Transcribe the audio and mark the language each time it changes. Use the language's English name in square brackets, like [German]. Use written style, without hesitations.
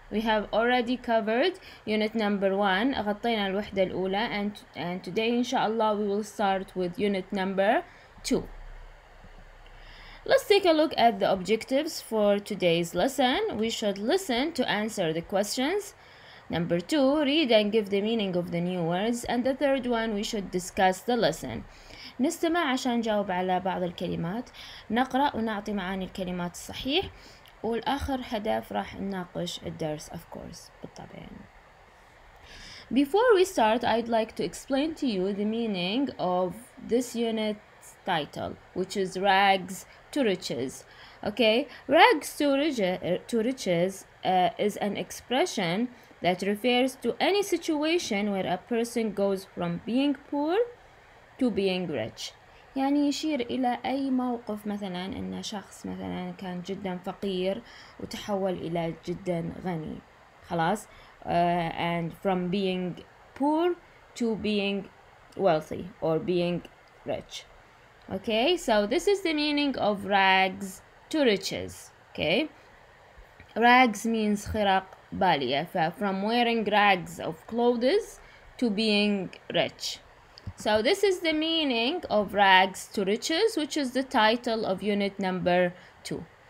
[English] We have already covered Unit number 1. [Arabic] غطينا الوحدة الأولى [English] and today inshallah we will start with Unit number 2. Let's take a look at the objectives for today's lesson. We should listen to answer the questions. Number 2, read and give the meaning of the new words. And the third one, we should discuss the lesson. [Arabic] نستمع عشان نجاوب على بعض الكلمات، نقرأ ونعطي معاني الكلمات الصحيح، والآخر هدف راح نناقش الدرس [English] of course [Arabic] بالطبع يعني. [English] Before we start, I'd like to explain to you the meaning of this unit's title, which is Rags to Riches. Okay, Rags to riches is an expression that refers to any situation where a person goes from being poor to being rich. [Arabic] يعني يشير إلى أي موقف، مثلا أن شخص مثلا كان جدا فقير وتحول إلى جدا غني، خلاص [English] and from being poor to being wealthy or being rich. Okay, so this is the meaning of rags to riches. Okay, rags means [Arabic] خرق بالية، [English] from wearing rags of clothes to being rich. So this is the meaning of Rags to Riches, which is the title of unit number 2.